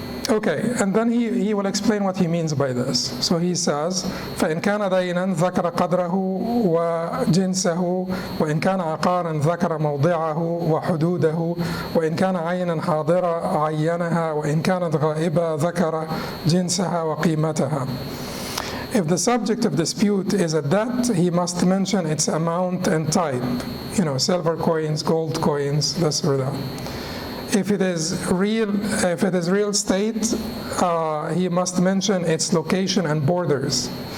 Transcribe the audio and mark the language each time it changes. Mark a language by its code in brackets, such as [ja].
[en] Okay, and then he will explain what he means by this. So he says, [ar] فإن كان دينا ذكر قدره وجنسه وإن كان عقارا ذكر موضعه وحدوده وإن كان عينا حاضرة عينها وإن كانت غائبة ذكر جنسها وقيمتها. [en] If the subject of dispute is a debt, he must mention its amount and type, silver coins, gold coins, this or that. If it is real estate, he must mention its location and borders.